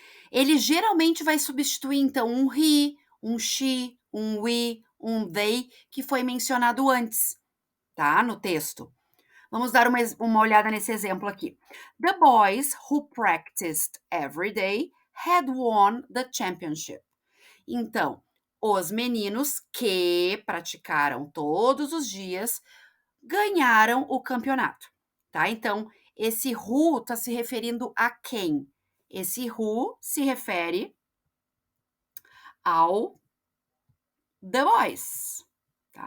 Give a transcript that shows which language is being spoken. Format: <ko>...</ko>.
<pt>Ele geralmente vai substituir, então, um he, um she, um we, um they, que foi mencionado antes, tá? No texto. Vamos dar uma olhada nesse exemplo aqui.</pt> <en>The boys who practiced every day had won the championship.</en> <pt>Então, os meninos que praticaram todos os dias ganharam o campeonato, tá? Então, esse who está se referindo a quem? Esse who se refere ao The Boys, tá?</pt>